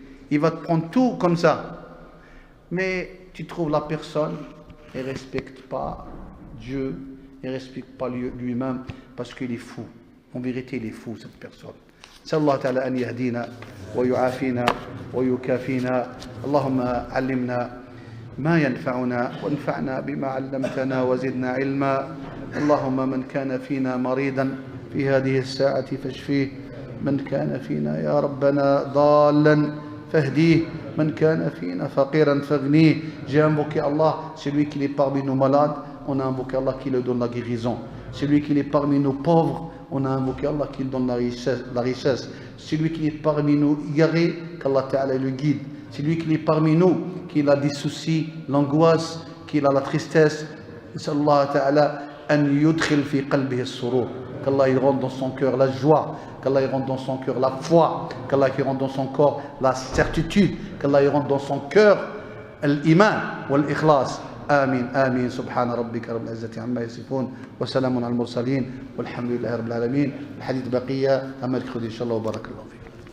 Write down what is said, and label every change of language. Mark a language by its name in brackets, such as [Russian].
[French] Il va te prendre tout comme ça. Mais tu trouves la personne, elle ne respecte pas Dieu, elle ne respecte pas lui-même, parce qu'il est fou. En vérité, il est fou, cette personne. [Arabic] نسأل الله تعالى أن يهدينا ويعافينا ويكافينا. اللهم علمنا ما ينفعنا وانفعنا بما علمتنا وزدنا علما. اللهم من كان فينا مريضا في هذه الساعة فاشفيه. من كان فينا يا ربنا ضالا فاهديه. من كان فينا فقيرا فاغنيه. [French] J'ai invoqué Allah, celui qui est parmi nos malades, on a invoqué Allah qui lui donne la guérison. Celui qui est parmi nos pauvres, on a invoqué Allah qui donne la richesse. Celui qui est parmi nous égaré, qu'Allah Ta'ala le guide. Celui qui est parmi nous, qui a des soucis, l'angoisse, qui a la tristesse, [Arabic] نسأل الله تعالى أن يدخل في قلبه السرور [French] qu'Allah y rende dans son cœur la joie, qu'Allah y rende dans son cœur la foi, qu'Allah y rende dans son corps la certitude, qu'Allah y rende dans son cœur l'iman ou l'ikhlas. [Arabic] آمين آمين سبحان ربك رب العزة عما يصفون وسلام على المرسلين والحمد لله رب العالمين. الحديث بقية أما إن شاء الله وبارك الله فيك.